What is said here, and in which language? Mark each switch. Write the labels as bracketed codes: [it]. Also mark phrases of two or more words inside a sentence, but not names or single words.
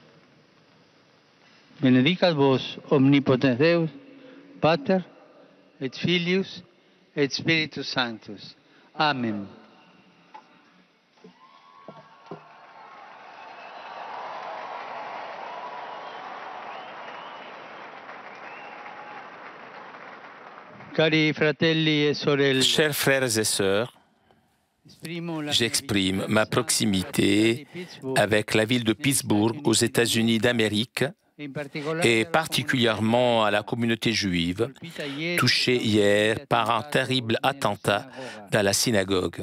[la] Benedicat vos omnipotens Deus, Pater et Filius et Spiritus Sanctus. Amen. [it] Cari fratelli e sorelle, [fr] Chers frères et sœurs, j'exprime ma proximité avec la ville de Pittsburgh aux États-Unis d'Amérique et particulièrement à la communauté juive, touchée hier par un terrible attentat dans la synagogue.